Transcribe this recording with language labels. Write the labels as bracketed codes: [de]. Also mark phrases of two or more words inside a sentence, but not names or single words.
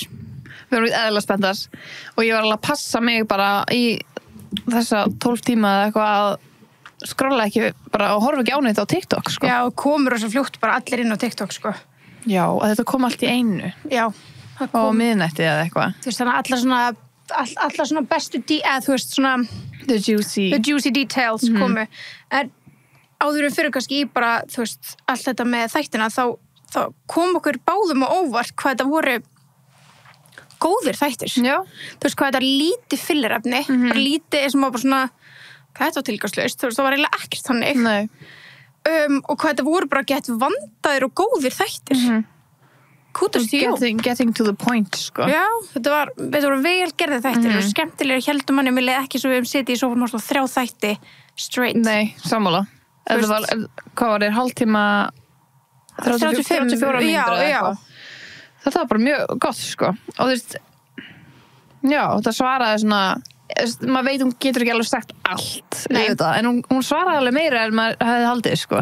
[is] Við vorum eðlilega spenntar og ég var alveg að passa mig bara í þessa 12 tíma eða eitthvað að skrolla ekki bara og horfa ekki á neitt á TikTok, sko. Já, komur og svo fljótt bara allir inn á TikTok, sko. Já, að þetta kom allt í einu. Já. Á miðnætti eða eitthvað. Þú veist, þannig að allar svona bestu þú veist, svona [en] The juicy [is] details komu. En áður en fyrir kannski í bara, þú veist, allt þetta með þættina, þá kom okkur báðum á óvart hvað þetta voru góðir þættir. Já. Þú veist, hvað þetta lítið fyllerefni, lítið sem var bara svona, hvað þetta var tilgangslaust, þú veist, það var eiginlega ekkert þannig. Nei. Og hvað þetta voru bara gett vandaðir og góðir þættir. Kútast í [en] getting to the point, [is] sko. Já, þetta voru vel gerðið þættir og skemmtilega heldum manni, mér leið ekki svo við sitið í sófanum og 3 þætti straight. Nei, sammála. Þetta var, hvað var hálftíma 34 mínútur eða eitthvað. Þetta var bara mjög gott, sko. Og þú veist, já, þetta svaraði svona, maður veit hún getur ekki alveg sagt allt, auðvitað, en hún svaraði alveg meira en maður hefði haldið, sko.